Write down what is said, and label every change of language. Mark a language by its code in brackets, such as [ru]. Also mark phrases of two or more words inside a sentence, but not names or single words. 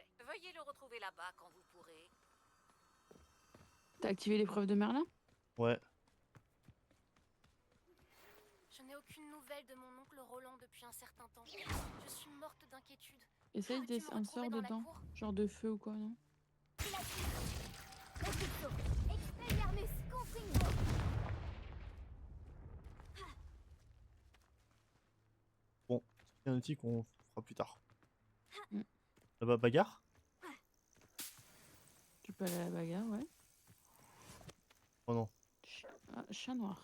[fr] Veuillez le retrouver là-bas quand vous pourrez. T'as activé l'épreuve de Merlin? Ouais. Je n'ai aucune nouvelle de mon oncle Roland depuis un certain temps. Je suis morte d'inquiétude. Essaye Pourrais-tu me un sort retrouver dans la dedans. cour? Genre de feu ou quoi, non? Expelliarmus, Confringo! Bon, c'est un outil qu'on fera plus tard. Mm. Là-bas, bagarre? Tu peux aller à la bagarre, ouais. Oh non. Ah, chat noir.